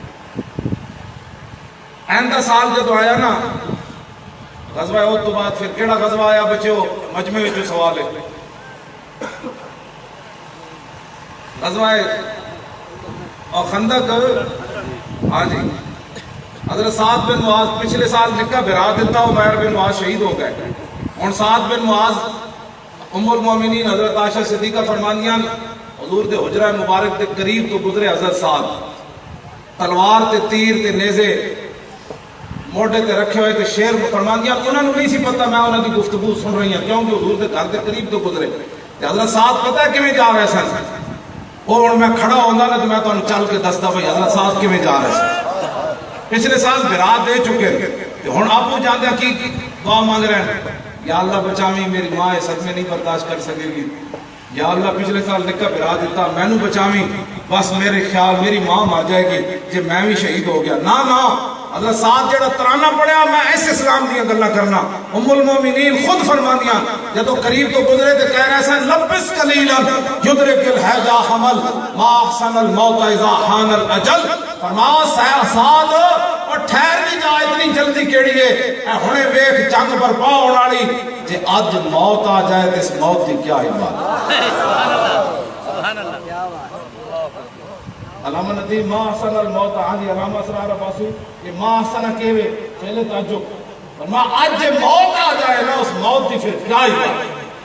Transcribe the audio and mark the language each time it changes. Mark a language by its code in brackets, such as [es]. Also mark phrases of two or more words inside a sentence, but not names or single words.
[pa] آئندہ سال جدو آیا نا غزوہ احد تو بعد پھر کیڑا غزوہ آیا بچو مجمع وچ سوال ہے غزوہ اور خندق. ہاں جی حضرت سعد بن معاذ پچھلے سال نکاح بھرا دیتا عمیر بن معاذ شہید ہو گئے. ہن سعد بن معاذ ام المومنین حضرت عائشہ صدیقہ فرماندیاں حضور دے حجرہ مبارک دے قریب تو گزرے حضرت سعد تلوار تے تیر تے نیزے موڈے تے رکھے ہوئے تے شیر فرماندیاں انہوں نے نہیں سی پتہ میں انہوں کی گفتگو سن رہی ہیں کیونکہ حضور دے گھر دے قریب تو گزرے. تے حضرت سعد پتہ ہے کیویں جا رہے سن وہ ہن میں کھڑا ہوندا نا تے میں تانوں چل کے دسدا بھئی حضرت سعد کیویں جا رہے سن. پچھلے سال بھرا دے چکے تے ہن آپو جاندے کی دعا مانگ رہے ہیں یا اللہ بچاویں میری ماں اس صدمے نہیں برداشت کر سکے گی. یا اللہ پچھلے سال نکاح بھرا دیتا میں نو بچاویں بس میرے خیال میری ماں مر جائے گی جے میں بھی شہید ہو گیا. نا حضرت سعد جڑا ترانہ پڑھیا میں اس اسلام دیا گلا کرنا. ام المومنین خود فرماندیاں جدو قریب تو گزرے تے کہہ رہے سن [ar] لبس قلیلا یدرک الحیجا حمل ما احسن الموت اذا حان الاجل. [pa] فرمایا سعد اور ٹھہر نہیں جا اتنی جلدی کیڑی ہے اے ہنے ویکھ جنگ برپا ہون والی جے اج موت آ جائے تے اس موت دی کیا عبادت. [ar] سبحان اللہ [pa] کیا بات. [ar] علامہ ندیم ما احسن الموت. [pa] ہاں جی علامہ اسرار عباسی یہ [ar] ما احسن [pa] کیوے پہلے تعجب فرمایا اج موت آ جائے نا اس موت دی پھر کیا عبادت.